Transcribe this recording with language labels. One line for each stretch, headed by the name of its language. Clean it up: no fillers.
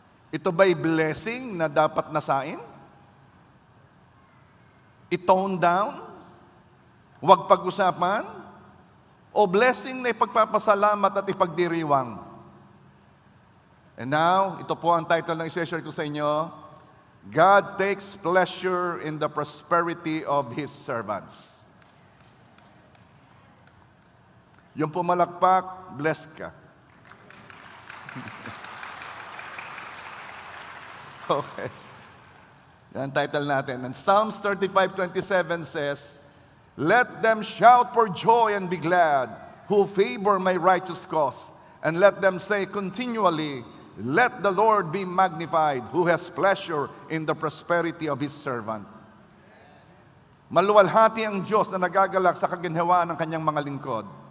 Filipino: Ito ba'y blessing na dapat nasain? I-tone down? Huwag pag-usapan? O blessing na ipagpapasalamat at ipagdiriwang? And now, ito po ang title ng i-share ko sa inyo.
English: God takes pleasure in the prosperity of His servants.
Filipino: Yung pumalakpak, blessed ka.
English: Okay.
Filipino: Yan ang title natin.
English: And Psalms 35:27 says, let them shout for joy and be glad, who favor my righteous cause. And let them say continually, let the Lord be magnified, who has pleasure in the prosperity of His servant.
Filipino: Maluwalhati ang Diyos na nagagalak sa kaginhawaan ng kanyang mga lingkod.